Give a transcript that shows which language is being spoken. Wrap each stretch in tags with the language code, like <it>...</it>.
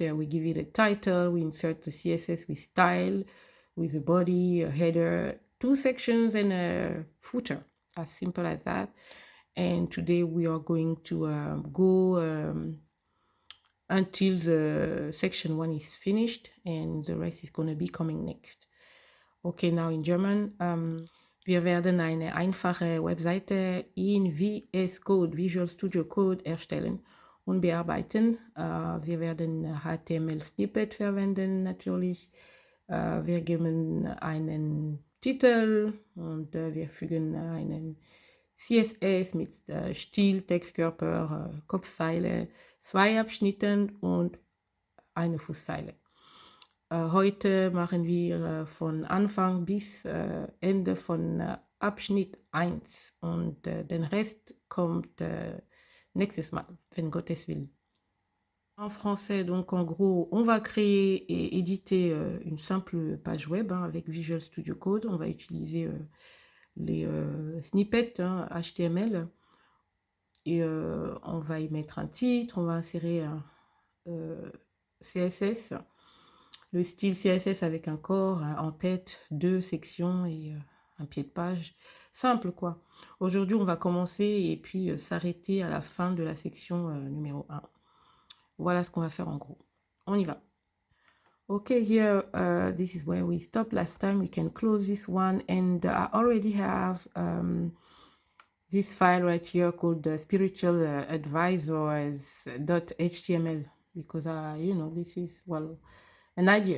<en>We give it a title, we insert the CSS with style, with a body, a header, 2 sections and a footer, as simple as that. And today we are going to go until the section 1 is finished, and the rest is going to be coming next. Okay, now in German.</en> <de>Wir werden eine einfache Webseite in VS Code, Visual Studio Code, erstellen und bearbeiten. Wir werden HTML-Snippet verwenden natürlich. Wir geben einen Titel und wir fügen einen CSS mit Stil, Textkörper, Kopfzeile, 2 Abschnitten und eine Fußzeile. Heute machen wir von Anfang bis Ende von Abschnitt 1 und den Rest kommt nächstes Mal, wenn Gott es will.</de> <fr>En français, donc en gros, on va créer et éditer une simple page web avec Visual Studio Code. On va utiliser les snippets HTML et on va y mettre un titre, on va insérer un CSS. Le style CSS avec un corps, en tête, 2 sections et un pied de page. Simple quoi. Aujourd'hui, on va commencer et puis s'arrêter à la fin de la section numéro 1. Voilà ce qu'on va faire en gros. On y va.</fr> <en>Okay, here, this is where we stopped last time. We can close this one, and I already have this file right here called spiritual advisors.html because, this is, an idea.</en>